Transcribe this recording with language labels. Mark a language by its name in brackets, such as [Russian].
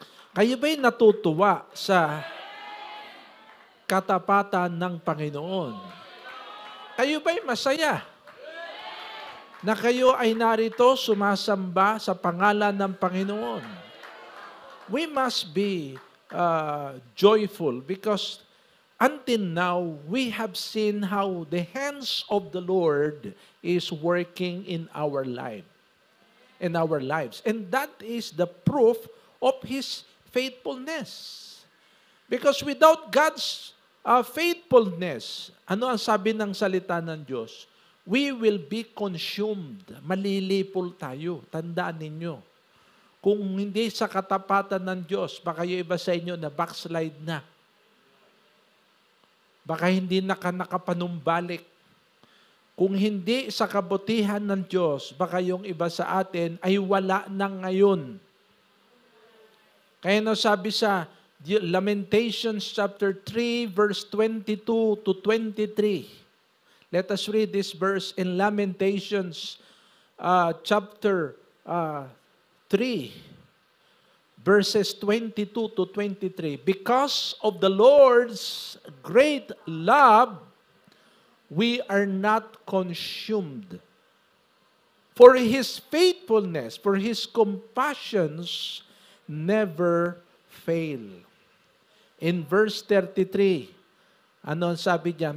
[Filipino] Kayo ba'y natutuwa sa katapatan ng Panginoon? Kayo ba'y masaya na kayo ay narito sumasamba sa pangalan ng Panginoon? [English] We must be joyful because until now, we have seen how the hands of the Lord is working in our lives. And that is the proof of His faithfulness. Because without God's faithfulness, [Filipino] ano ang sabi ng salita ng Diyos? [English] We will be consumed. [Filipino] Malilipol tayo. Tandaan ninyo. Kung hindi sa katapatan ng Diyos, baka yung iba sa inyo na backslide na. Baka hindi nakapanumbalik. Kung hindi sa kabutihan ng Diyos, baka yung iba sa atin ay wala na ngayon. Kaya sabi sa Lamentations chapter 3, verse 22 to 23. [English] Let us read this verse in Lamentations chapter 3, verses 22 to 23. Because of the Lord's great love, we are not consumed. For His faithfulness, for His compassions never fail. In verse 33, [Filipino] ano ang sabi diyan?